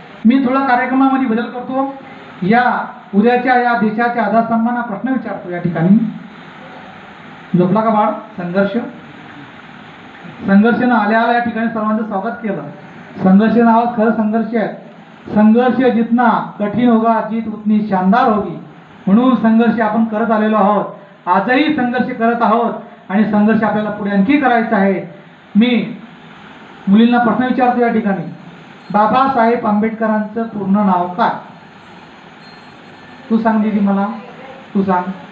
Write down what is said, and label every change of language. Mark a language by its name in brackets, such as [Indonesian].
[Marathi] मी थोडा कार्यक्रमामध्ये बदल करतो. या उद्याच्या या देशाच्या आधारस्तंभांना प्रश्न विचारतो. या ठिकाणी झोपला का बाळ? संघर्षानं आल्या या ठिकाणी सर्वांचं स्वागत केलं. संघर्ष नावात खरं संघर्ष आहे. [Hindi] संघर्ष जितना कठीण होगा जीत उतनी शानदार होगी. [Marathi] म्हणून संघर्ष आपण करत आलेलो आहोत, आजही संघर्ष करत आहोत आणि संघर्ष आपल्याला पुढे आणखी करायचा आहे. मी मुलींना प्रश्न विचारतो या ठिकाणी, बाबासाहेब आंबेडकरांचं पूर्ण नाव काय? तू सांग दीदी, मला तू सांग.